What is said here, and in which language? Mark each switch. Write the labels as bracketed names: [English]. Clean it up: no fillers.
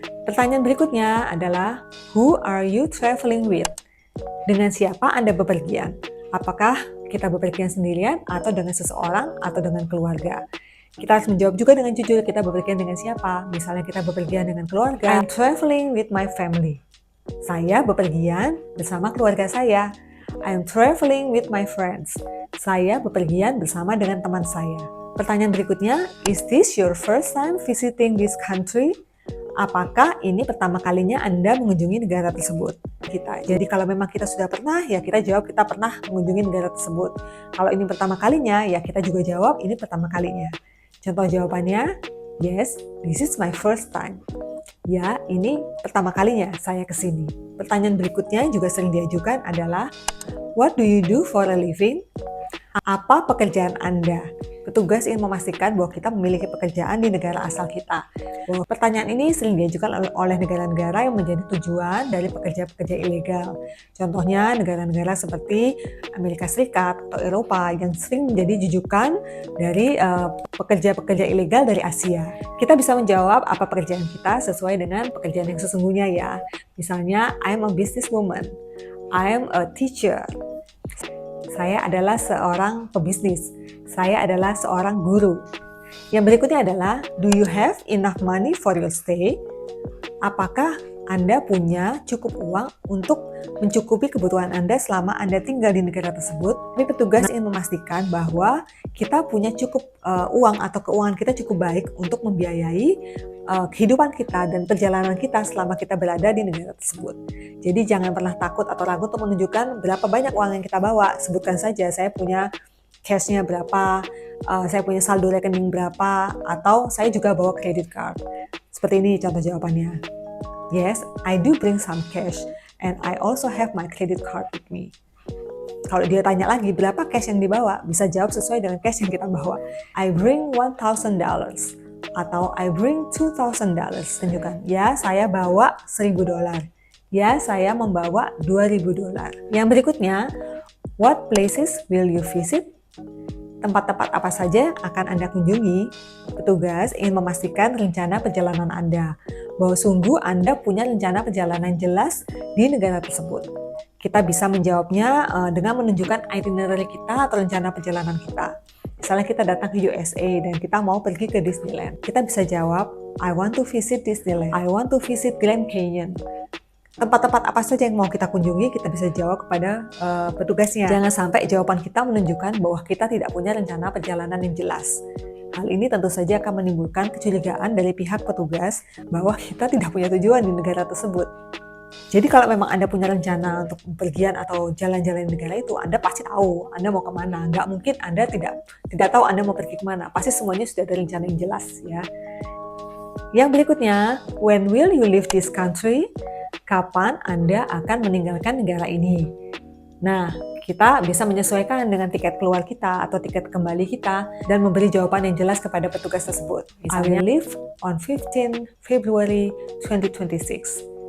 [Indonesian] Pertanyaan berikutnya adalah, [English] who are you traveling with? [Indonesian] Dengan siapa Anda bepergian? Apakah kita bepergian sendirian atau dengan seseorang atau dengan keluarga? Kita harus menjawab juga dengan jujur, kita bepergian dengan siapa. Misalnya kita bepergian dengan keluarga. [English] I'm traveling with my family. [Indonesian] Saya bepergian bersama keluarga saya. [English] I'm traveling with my friends. [Indonesian] Saya bepergian bersama dengan teman saya. Pertanyaan berikutnya, [English] is this your first time visiting this country? [Indonesian] Apakah ini pertama kalinya Anda mengunjungi negara tersebut? Jadi kalau memang kita sudah pernah, ya kita jawab kita pernah mengunjungi negara tersebut. Kalau ini pertama kalinya, ya kita juga jawab ini pertama kalinya. Contoh jawabannya, [English] yes, this is my first time. [Indonesian] Ya, ini pertama kalinya saya kesini. Pertanyaan berikutnya juga sering diajukan adalah, [English] what do you do for a living? [Indonesian] Apa pekerjaan Anda? Petugas ingin memastikan bahwa kita memiliki pekerjaan di negara asal kita. Pertanyaan ini sering diajukan oleh negara-negara yang menjadi tujuan dari pekerja-pekerja ilegal. Contohnya negara-negara seperti Amerika Serikat atau Eropa yang sering menjadi jujukan dari pekerja-pekerja ilegal dari Asia. Kita bisa menjawab apa pekerjaan kita sesuai dengan pekerjaan yang sesungguhnya ya. [English] Misalnya, I'm a businesswoman. I'm a teacher. [Indonesian] Saya adalah seorang pebisnis. Saya adalah seorang guru. Yang berikutnya adalah, [English] do you have enough money for your stay? [Indonesian] Apakah Anda punya cukup uang untuk mencukupi kebutuhan Anda selama Anda tinggal di negara tersebut? Tapi petugas ingin memastikan bahwa kita punya cukup uang atau keuangan kita cukup baik untuk membiayai kehidupan kita dan perjalanan kita selama kita berada di negara tersebut. Jadi jangan pernah takut atau ragu untuk menunjukkan berapa banyak uang yang kita bawa. Sebutkan saja, saya punya cashnya berapa, saya punya saldo rekening berapa, atau saya juga bawa credit card. Seperti ini contoh jawabannya. [English] Yes, I do bring some cash and I also have my credit card with me. [Indonesian] Kalau dia tanya lagi berapa cash yang dibawa, bisa jawab sesuai dengan cash yang kita bawa. [English] I bring $1,000 [Indonesian] atau [English] I bring $2,000. [Indonesian] Tunjukkan, ya saya bawa $1,000. Ya saya membawa $2,000. Yang berikutnya, [English] what places will you visit? [Indonesian] Tempat-tempat apa saja akan Anda kunjungi? Petugas ingin memastikan rencana perjalanan Anda, bahwa sungguh Anda punya rencana perjalanan jelas di negara tersebut. Kita bisa menjawabnya dengan menunjukkan itinerary kita atau rencana perjalanan kita. Misalnya kita datang ke USA dan kita mau pergi ke Disneyland. Kita bisa jawab, [English] I want to visit Disneyland. I want to visit Grand Canyon. [Indonesian] Tempat-tempat apa saja yang mau kita kunjungi, kita bisa jawab kepada petugasnya. Jangan sampai jawaban kita menunjukkan bahwa kita tidak punya rencana perjalanan yang jelas. Hal ini tentu saja akan menimbulkan kecurigaan dari pihak petugas bahwa kita tidak punya tujuan di negara tersebut. Jadi kalau memang Anda punya rencana untuk bepergian atau jalan-jalan di negara itu, Anda pasti tahu Anda mau kemana. Nggak mungkin Anda tidak tahu Anda mau pergi kemana. Pasti semuanya sudah ada rencana yang jelas ya. Yang berikutnya, [English] when will you leave this country? [Indonesian] Kapan Anda akan meninggalkan negara ini? Nah, kita bisa menyesuaikan dengan tiket keluar kita atau tiket kembali kita dan memberi jawaban yang jelas kepada petugas tersebut. [English] Misalnya, I will leave on 15 February 2026.